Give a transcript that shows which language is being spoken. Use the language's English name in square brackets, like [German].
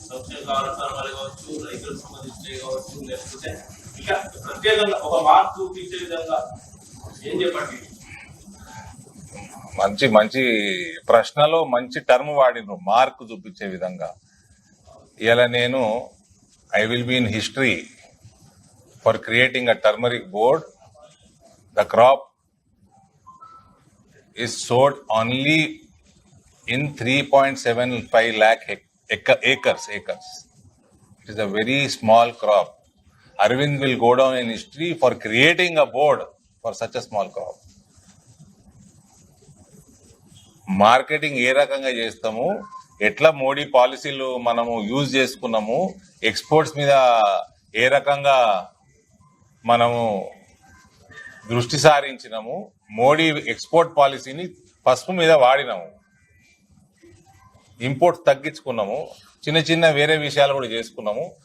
[Telugu] సంక్షేమ కార్యక్రమాలు కావచ్చు, రైతులకు సంబంధించినవి కావచ్చు, లేకపోతే ఇంకా ప్రత్యేకంగా ఒక మార్పు చూపించే విధంగా ఏం చెప్పండి? మంచి ప్రశ్నలో మంచి టర్మ్ వాడిను, మార్కు చూపించే విధంగా. ఇలా నేను [English] I will be in history for creating a turmeric board. The crop is sold only in 3.75 lakh acres. It is a very small crop. Arvind will go down in history for creating a board for such a small crop. [Telugu] Marketing ఏ రకంగా చేస్తాము, ఎట్లా మోడీ పాలసీలు మనము use చేసుకున్నాము, exports మీద ఏ రకంగా మనము దృష్టి సారించినాము. మోడీ ఎక్స్పోర్ట్ పాలసీని పసుపు మీద వాడినాము, ఇంపోర్ట్ తగ్గించుకున్నాము, చిన్న చిన్న వేరే విషయాలు కూడా చేసుకున్నాము.